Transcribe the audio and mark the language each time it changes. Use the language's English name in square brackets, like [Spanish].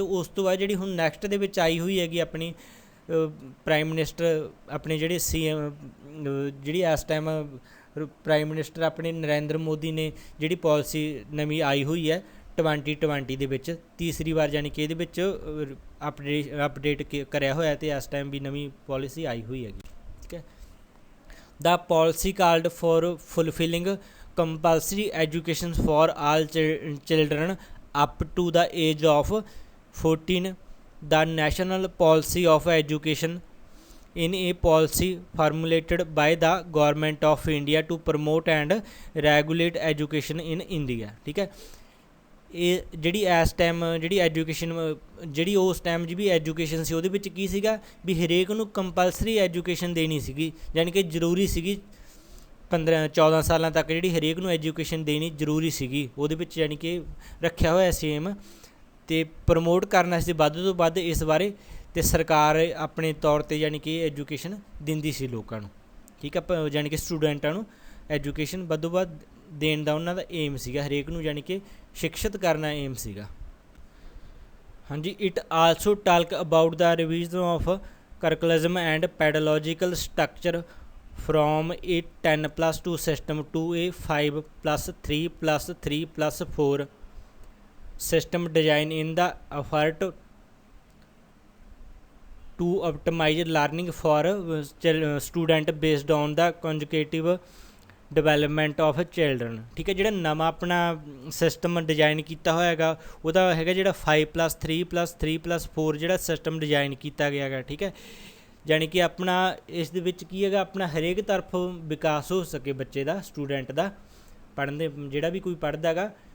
[Punjabi] ਉਸ ਤੋਂ ਬਾਅਦ ਜਿਹੜੀ ਹੁਣ ਨੈਕਸਟ ਦੇ ਵਿੱਚ ਆਈ ਹੋਈ ਹੈਗੀ ਆਪਣੀ ਪ੍ਰਾਈਮ ਮਿਨਿਸਟਰ ਆਪਣੇ ਜਿਹੜੇ CM ਜਿਹੜੀ ਇਸ ਟਾਈਮ ਪ੍ਰਾਈਮ ਮਿਨਿਸਟਰ ਆਪਣੇ ਨਰਿੰਦਰ ਮੋਦੀ ਨੇ ਜਿਹੜੀ ਪੋਲਿਸੀ ਨਵੀਂ ਆਈ ਹੋਈ ਹੈ 2020 ਦੇ ਵਿੱਚ, ਤੀਸਰੀ ਵਾਰ ਜਾਣੀ ਕਿ ਇਹਦੇ ਵਿੱਚ ਅਪਡੇਟ ਕਰਿਆ ਹੋਇਆ ਅਤੇ ਇਸ ਟਾਈਮ ਵੀ ਨਵੀਂ ਪੋਲਿਸੀ ਆਈ ਹੋਈ ਹੈਗੀ। ਠੀਕ ਹੈ, [English] The policy called for fulfilling compulsory education for all children up to the age of 14। the national policy of education in a policy formulated by the government of India to promote and regulate education in India। [Punjabi] ਠੀਕ ਹੈ, ਇਹ ਜਿਹੜੀ ਇਸ time ਜਿਹੜੀ education ਜਿਹੜੀ ਉਸ time ਜਿਹੜੀ education ਸੀ ਉਹਦੇ ਵਿੱਚ ਕੀ ਸੀਗਾ ਵੀ ਹਰੇਕ ਨੂੰ ਕੰਪਲਸਰੀ ਐਜੂਕੇਸ਼ਨ ਦੇਣੀ ਸੀਗੀ, ਯਾਨੀ ਕਿ ਜ਼ਰੂਰੀ ਸੀਗੀ 14 ਸਾਲਾਂ ਤੱਕ ਜਿਹੜੀ ਹਰੇਕ ਨੂੰ ਐਜੂਕੇਸ਼ਨ ਦੇਣੀ ਜ਼ਰੂਰੀ ਸੀਗੀ, ਉਹਦੇ ਵਿੱਚ ਯਾਨੀ ਕਿ ਰੱਖਿਆ ਹੋਇਆ ਸੇਮ ਅਤੇ ਪ੍ਰਮੋਟ ਕਰਨਾ ਸੀ ਵੱਧ ਤੋਂ ਵੱਧ ਇਸ ਬਾਰੇ, ਅਤੇ ਸਰਕਾਰ ਆਪਣੇ ਤੌਰ 'ਤੇ ਯਾਨੀ ਕਿ ਐਜੂਕੇਸ਼ਨ ਦਿੰਦੀ ਸੀ ਲੋਕਾਂ ਨੂੰ। ਠੀਕ ਹੈ, ਯਾਨੀ ਕਿ ਸਟੂਡੈਂਟਾਂ ਨੂੰ ਐਜੂਕੇਸ਼ਨ ਵੱਧੋ ਵੱਧ ਦੇਣ ਦਾ ਉਹਨਾਂ ਦਾ ਏਮ ਸੀਗਾ, ਹਰੇਕ ਨੂੰ ਯਾਨੀ ਕਿ ਸ਼ਿਕਸ਼ਿਤ ਕਰਨਾ ਏਮ ਸੀਗਾ। [English] ਹਾਂਜੀ, it also talk about the revision of curriculum and pedagogical structure from a 10+2 system to a 5+3+3+4 system design in the effort to optimize learning for student based on the consecutive development of children. [Punjabi] ਠੀਕ ਹੈ, ਜਿਹੜਾ ਨਵਾਂ ਆਪਣਾ system design ਕੀਤਾ ਹੋਇਆ ਹੈਗਾ ਉਹਦਾ ਹੈਗਾ ਜਿਹੜਾ 5+3+3+4 ਜਿਹੜਾ ਸਿਸਟਮ ਡਿਜ਼ਾਈਨ ਕੀਤਾ ਗਿਆ ਹੈਗਾ। ਠੀਕ ਹੈ, ਜਾਣੀ ਕਿ ਆਪਣਾ ਇਸ ਦੇ ਵਿੱਚ ਕੀ ਹੈਗਾ ਆਪਣਾ ਹਰੇਕ ਤਰਫ ਵਿਕਾਸ ਹੋ ਸਕੇ ਬੱਚੇ ਦਾ, ਸਟੂਡੈਂਟ ਦਾ ਪੜ੍ਹਨ ਦੇ ਜਿਹੜਾ ਵੀ ਕੋਈ ਪੜ੍ਹਦਾ ਹੈਗਾ